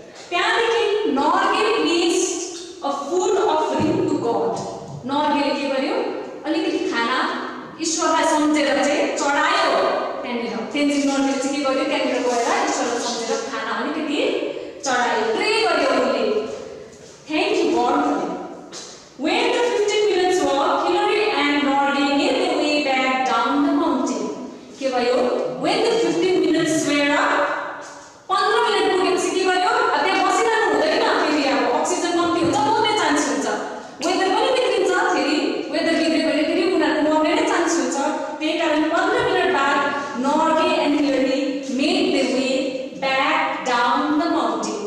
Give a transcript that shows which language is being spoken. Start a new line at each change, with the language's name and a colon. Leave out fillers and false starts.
English: त्यहाँदेखि Norgay placed a food offering to god.
Nepali: नर्गेले के गर्यो अलिकति खाना ईश्वरलाई सम्झेर चाहिँ चढायो त्यहाँनिर। तेन्जिङ नोर्गेले चाहिँ के गर्यो त्यहाँनिर गएर ईश्वरलाई सम्झेर खाना अलिकति चढायो, प्रे गर्यो उनले, थ्याङ्क यू गड भन्यो।
English: When the 15 minutes walk, Hillary and Norgay made their way back down the mountain.
Nepali: के भयो
English: when the 15 minutes were up,
Nepali: 15 minute पुगेपछि के गर्यो त्यहाँ बसिरहनु हुँदैन, फेरि अब अक्सिजन कम्ती हुन्छ, मर्ने चान्स हुन्छ, वेदर पनि बिग्रिन्छ, फेरि वेदर बिग्रियो भने फेरि उनीहरू मर्ने नै चान्स हुन्छ। त्यही कारण
English: 15 minute बाद Norgay and Hillary made their way back down the mountain.